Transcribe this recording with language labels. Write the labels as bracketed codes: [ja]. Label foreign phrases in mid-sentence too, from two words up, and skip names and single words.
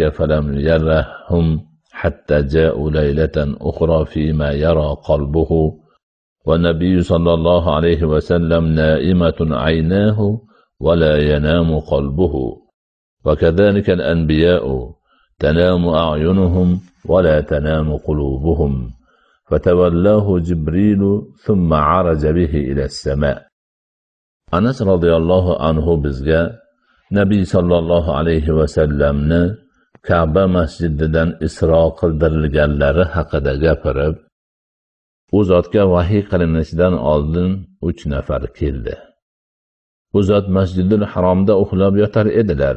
[ar] فلم يرهم حتى جاءوا ليلة أخرى فيما يرى قلبه والنبي صلى الله عليه وسلم نائمة عيناه ولا ينام قلبه وكذلك الأنبياء تنام أعينهم ولا تنام قلوبهم فتولاه جبريل ثم عرج به إلى السماء. [uz] Anas [ar] رضي الله عنه [uz] bizga Nabiy [ar] صلى الله عليه وسلم ni [uz] Ka'ba masjididan isro qildirilganlari haqida gapirib, u zotga vahiy qilinishidan oldin 3 nafar keldi. U zot Masjidul Haromda uxlab yotar edilar.